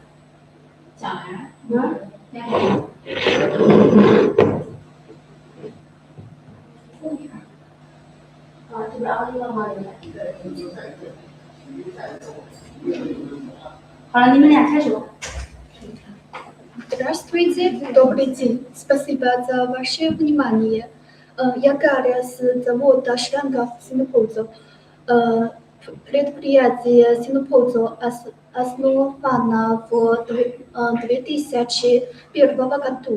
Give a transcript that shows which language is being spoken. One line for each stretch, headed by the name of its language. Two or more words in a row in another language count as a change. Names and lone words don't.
Chinese: 讲来。这边凹一个吗？好了，你们俩开始吧。
Russian: Здравствуйте, добрый день. Спасибо за ваше внимание. Я Гарриас, зовут Ашранга Sinopulse. Предприятие Sinopulse основано в 2001 году.